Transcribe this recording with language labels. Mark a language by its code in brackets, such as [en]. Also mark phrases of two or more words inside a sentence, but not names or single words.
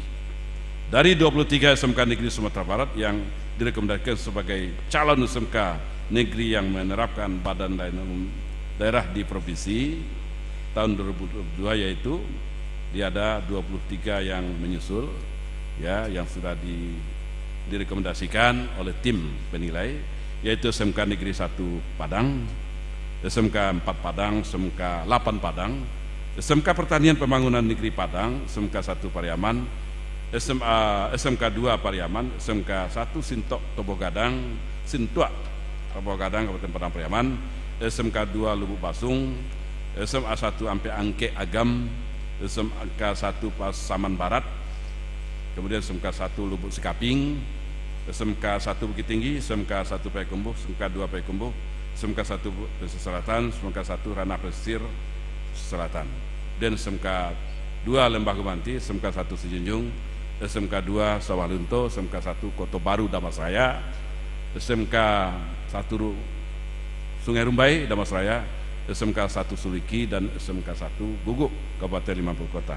[id] Dari 23 SMK negeri Sumatera Barat yang direkomendasikan sebagai calon SMK negeri yang menerapkan Badan Layanan Umum Daerah di provinsi tahun 2022 yaitu dia ada 23 yang menyusul ya, yang sudah direkomendasikan oleh tim penilai yaitu SMK Negeri 1 Padang, SMK 4 Padang, SMK 8 Padang, SMK Pertanian Pembangunan Negeri Padang, SMK 1 Pariaman, SMK 2 Pariaman, SMK 1 Sintok Tobogadang, Sintua Tobogadang Kabupaten Padang Pariaman, SMK 2 Lubuk Basung, SMA 1 Ampe Angke Agam, SMK 1 Pasaman Barat, kemudian SMK 1 Lubuk Sekaping, SMK 1 Bukit Tinggi, SMK 1 Payakumbuh, SMK 2 Payakumbuh, SMK 1 Pesisir Selatan, SMK 1 Ranah Pesisir Selatan, dan SMK 2 Lembah Gumanti, SMK 1 Sijunjung, SMK 2 Sawah Lunto, SMK 1 Kota Baru Damasraya, SMK 1 Sungai Rumbai Damasraya, SMK 1 Suliki, dan SMK 1 Guguk Kabupaten 50 Kota.